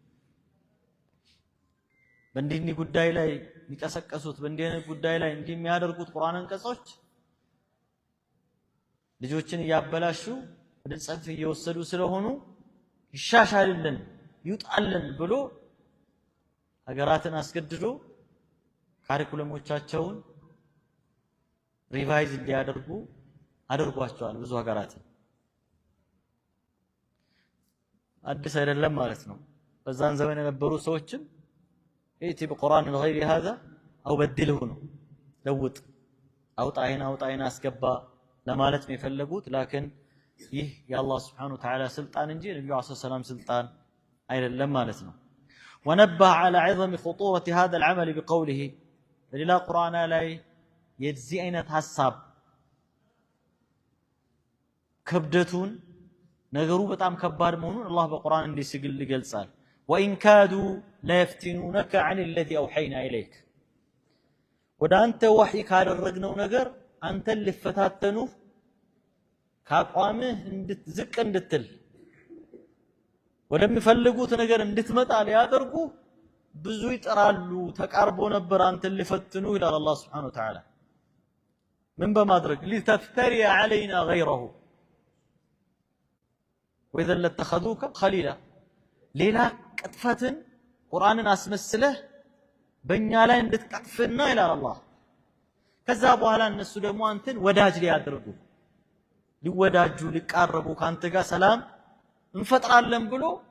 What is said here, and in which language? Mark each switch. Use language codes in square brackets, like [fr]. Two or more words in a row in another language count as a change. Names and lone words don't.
[am] በእንዲህ ጉዳይ ላይ የሚቀሰቀሱት በእንዲህ አይነት ጉዳይ ላይ እንዲህ የሚያደርጉት ቁርአን አንቀጾች ልጆችን እያበላሹ ወደ ጽንፍ እየወሰዱ ስለሆኑ ይሻሻልልን ይውጣልን ብሎ ሀገራትን አስገድዶ ካሪኩለሞቻቸውን ሪቫይዝ እንዲያደርጉ አድርጓቸዋል። ብዙ ሀገራትን አዲስ አይደለም ማለት ነው። በዛን ዘመን የነበሩ ሰዎችም ኢቲ በቁርአን [ar] غير هذا او بدله [am] ነው ለውጥ አውጣይና አስገባ ለማለት ነው የፈለጉት። ላኪን ይህ የአላህ [ar] سبحانه وتعالى [am] ስልጣን እንጂ ነብዩ [ar] صلى الله عليه وسلم [am] ስልጣን አይደለም ማለት ነው። [ar] ونبه على عظم خطورة هذا العمل بقوله [am] በሌላ ቁርአን ላይ የዚህ አይነት ሐሳብ ክብደቱን ነገሩ በጣም ከባድ መሆኑን አላህ በቁርአን እንዲህ ሲል ይገልጻል። [ar] وإن كادوا ليفتنونك عن الذي أوحينا إليك [am] ወደ አንተ ወህይ ካደረግነው ነገር አንተን ሊፈታተኑ ካቋምህ ዝቅ እንድትል ወደሚፈልጉት ነገር እንድትመጣ ሊያደርጉ ብዙ ይጥራሉ። ተቃርቦ ነበር አንተን ሊፈትኑ ይላል አላህ [ar] سبحانه وتعالى። [am] ምን በማድረግ ሊተፍተሪ [ar] علينا غيره وإذا لاتخذوك خليلا [am] ሌላ ቅጥፈትን ቁርአንን አስመስለህ በእኛ ላይ እንድትቀጥፍና ይላል አላህ። ከዛ በኋላ እነሱ ደግሞ አንተን ወዳጅ ሊያደርጉ ሊወዳጁ ሊቃረቡ ካንተ ጋር ሰላም እንፈጥራለን ብሎ